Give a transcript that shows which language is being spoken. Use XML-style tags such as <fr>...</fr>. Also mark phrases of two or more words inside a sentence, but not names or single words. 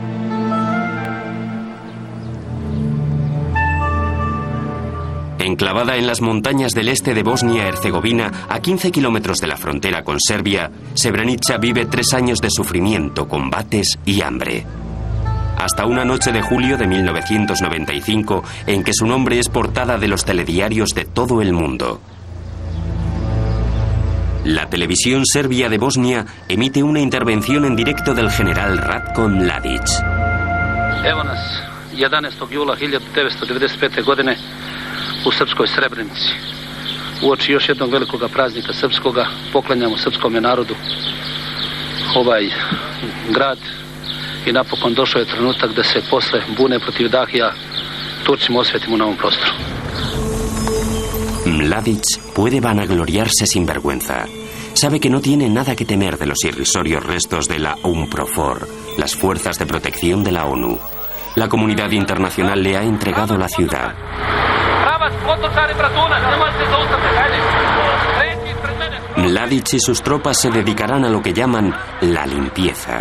<es>Enclavada en las montañas del este de Bosnia-Herzegovina, a 15 kilómetros de la frontera con Serbia, Srebrenica vive 3 años de sufrimiento, combates y hambre. Hasta una noche de julio de 1995, en que su nombre es portada de los telediarios de todo el mundo. La televisión serbia de Bosnia emite una intervención en directo del general Ratko Mladić.</es> <sr>Evo nas 11. jula 1995. godine u srpskoj Srebrenici. Uoči još jednog velikoga praznika srpskoga poklanjamo srpskome narodu ovaj grad i napokon došao je trenutak da se posle bune protiv Dahija Turcima osvetimo na ovom prostoru.</sr> <es>Mladić puede vanagloriarse sin vergüenza. Sabe que no tiene nada que temer de los irrisorios restos de la UNPROFOR, las fuerzas de protección de la ONU. La comunidad internacional le ha entregado la ciudad. Mladić y sus tropas se dedicarán a lo que llaman la limpieza.</es>